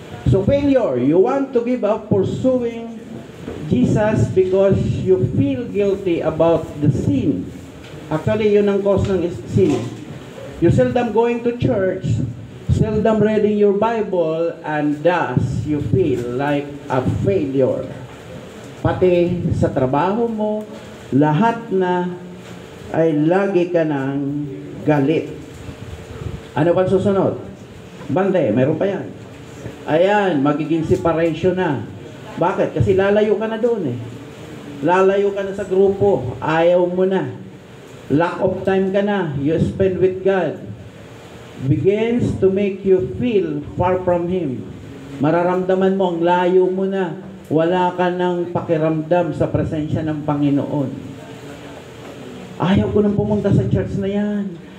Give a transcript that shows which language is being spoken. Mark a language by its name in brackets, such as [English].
[English] So, failure, you want to give up pursuing Jesus because you feel guilty about the sin. [Filipino] Actually, yun ang cause ng sin. [English] You seldom going to church, seldom reading your Bible, and thus you feel like a failure. [Filipino] Pati sa trabaho mo, lahat na ay lagi ka ng galit. Ano pa susunod? Bante, meron pa yan. Ayan, magiging separation na. Bakit? Kasi lalayo ka na doon eh. Lalayo ka na sa grupo. Ayaw mo na. [English] Lack of time [Filipino] ka na. [English] You spend with God. Begins to make you feel far from Him. [Filipino] Mararamdaman mo, ang layo mo na. Wala ka ng pakiramdam sa presensya ng Panginoon. Ayaw ko nang pumunta sa church na yan.